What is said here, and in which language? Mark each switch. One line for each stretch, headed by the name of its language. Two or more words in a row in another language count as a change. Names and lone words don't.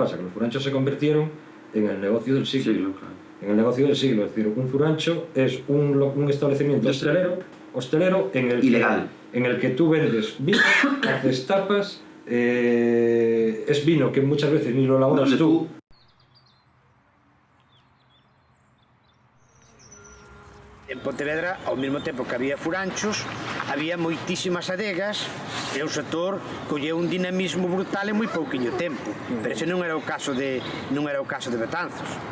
Spanish: Que los furanchos se convirtieron en el negocio del siglo. En el negocio del siglo, es decir, un furancho es un establecimiento hostelero en el ilegal. En el que tú vendes vino, haces tapas, es vino que muchas veces ni lo elaboras tú.
Galician: En Pontevedra, ao mesmo tempo que había furanchos, había moitísimas adegas e o sector colleu un dinamismo brutal en moi pouquiño tempo. Pero ese non era o caso de Betanzos.